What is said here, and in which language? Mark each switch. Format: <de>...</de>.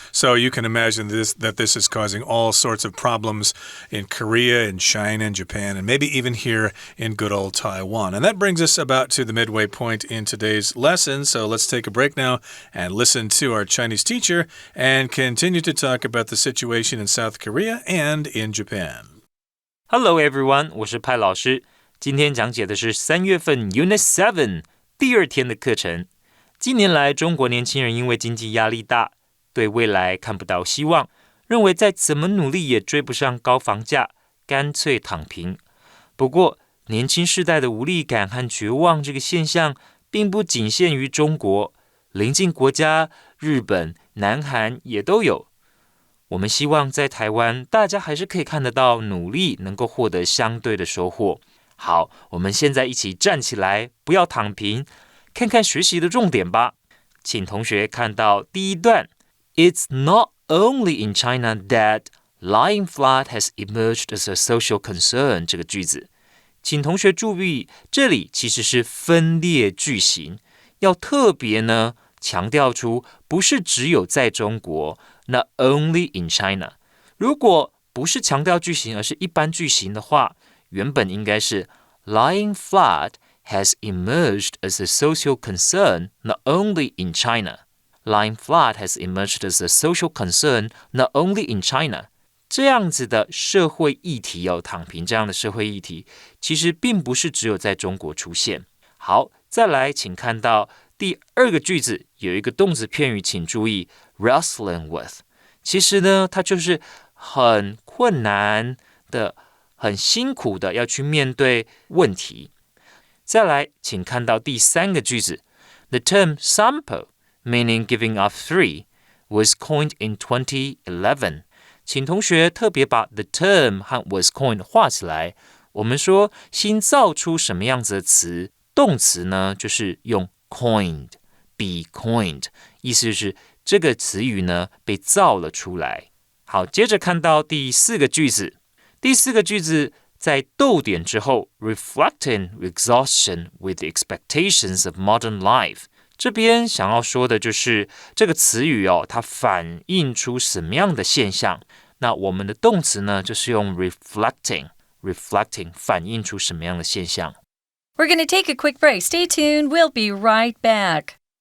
<en>So you can imagine that this is causing all sorts of problems in Korea, in China, in Japan, and maybe even here in good old Taiwan. And that brings us about to the midway point in today's lesson. So let's take a break now and listen to our Chinese teacher and continue to talk about the situation in South Korea and in Japan. Hello everyone,</en> <zh>我是派老师。今天讲解的是3月份 Unit7 第2天的课程。近年来，中国年轻人因为经济压力大，对未来看不到希望，认为再怎么努力也追不上高房价，干脆躺平。不过，年轻世代的无力感和绝望这个现象，并不仅限于中国，邻近国家日本、南韩也都有。我们希望在台湾，大家还是可以看得到努力能够获得相对的收获。好，我们现在一起站起来，不要躺平，看看学习的重点吧。请同学看到第一段</zh> <en>It's not only in China that lying flat has emerged as a social concern</en> <zh>这个句子。请同学注意，这里其实是分裂句型，要特别呢强调出不是只有在中国，</zh> <en>not only in China。</en> <zh>如果不是强调句型，而是一般句型的话，原本应该是</zh> <en>lying flat has emerged as a social concern not only in China. Lying flat has emerged as a social concern not only in China.</en> <zh>这样子的社会议题躺平这样的社会议题，其实并不是只有在中国出现。好，再来，请看到第2个句子有一个动词片语，请注意</zh> <en>wrestling with。</en> <zh>其实呢，它就是很困难的、很辛苦的要去面对问题。再来，请看到第3个句子</zh> <en>The term sampo, meaning giving up three, was coined in 2011.</en> <zh>请同学特别把 the term 和</zh> <en>was coined</en> <zh>画起来。我们说新造出什么样子的词，动词呢就是用</zh> <en>coined, be coined，</en> <zh>意思就是这个词语呢被造了出来。好，接着看到第4个句子。第4个句子在逗点之后</zh> <en>reflecting exhaustion with the expectations of modern life。</en> <zh>这边想要说的就是这个词语它反映出什么样的现象？那我们的动词呢，就是用 reflecting 反映出什么样的现象？</zh> <en>We're going to take a quick break. Stay tuned. We'll be right back.</en>